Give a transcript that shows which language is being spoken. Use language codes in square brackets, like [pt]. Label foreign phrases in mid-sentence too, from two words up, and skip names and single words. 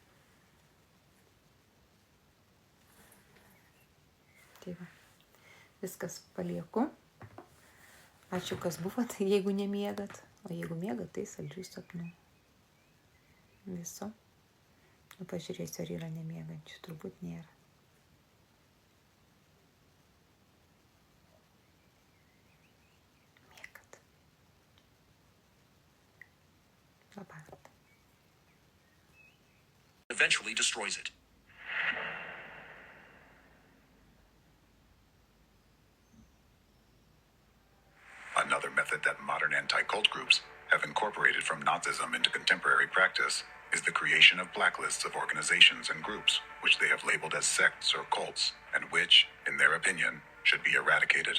[lt] Tai va, viskas palieku. Ačiū, kas buvot, jeigu nemiegat, o jeigu miegat, tai saldžių sapnų. Viso. Nu, pažiūrėsiu, ar yra nemiegančių, turbūt nėra. [en] Eventually destroys it. Another method that modern anti-cult groups have incorporated from Nazism into contemporary practice is the creation of blacklists of organizations and groups which they have labeled as sects or cults and which, in their opinion, should be eradicated.